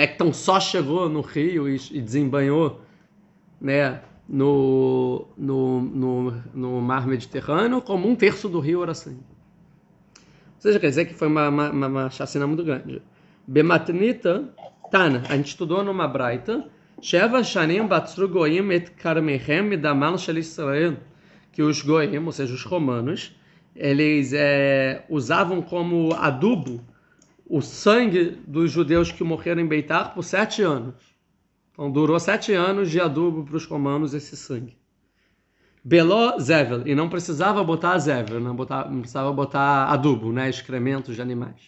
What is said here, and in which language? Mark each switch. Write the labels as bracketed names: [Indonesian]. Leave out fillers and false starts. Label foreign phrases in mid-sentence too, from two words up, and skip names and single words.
[Portuguese] Então, só chegou no rio e desembanhou, né, no mar Mediterrâneo, como 1/3 do rio era sangue. Ou seja, quer dizer que foi uma chacina muito grande. [Hebrew] במתניתא, תנא, [Portuguese] a gente estudou numa braita, [Hebrew] שבע שנים בצרו גויים את כרמיהם מדמם של ישראל, [Portuguese] que os Goim, ou seja, os romanos, eles usavam como adubo o sangue dos judeus que morreram em Beitar por 7 anos. Então durou 7 anos de adubo para os romanos esse sangue. [Hebrew] בלא זבל, [Portuguese] e não precisava botar Zevel, não precisava botar adubo, né, excrementos de animais.